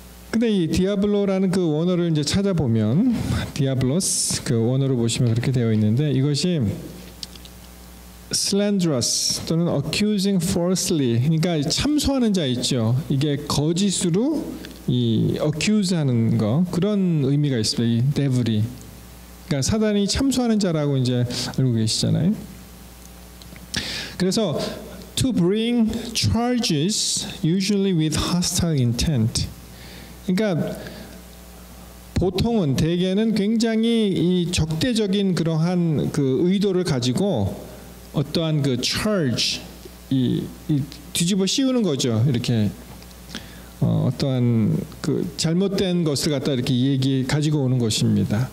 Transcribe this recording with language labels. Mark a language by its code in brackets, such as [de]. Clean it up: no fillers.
[ko] 근데 이 디아블로라는 그 원어를 이제 찾아보면 디아블로스 그 원어로 보시면 그렇게 되어 있는데 이것이 slanderous 또는 [en] accusing falsely, [ko] 그러니까 참소하는 자 있죠. 이게 거짓으로 이 accuse하는 거 그런 의미가 있습니다. 이 devil이, 그러니까 사단이 참소하는 자라고 이제 알고 계시잖아요. [en] 그래서 to bring charges usually with hostile intent. [ko] 그러니까 보통은 대개는 굉장히 이 적대적인 그러한 그 의도를 가지고 어떠한 그 charge 이 뒤집어 씌우는 거죠. 이렇게 어떠한 그 잘못된 것을 갖다 이렇게 가지고 오는 것입니다.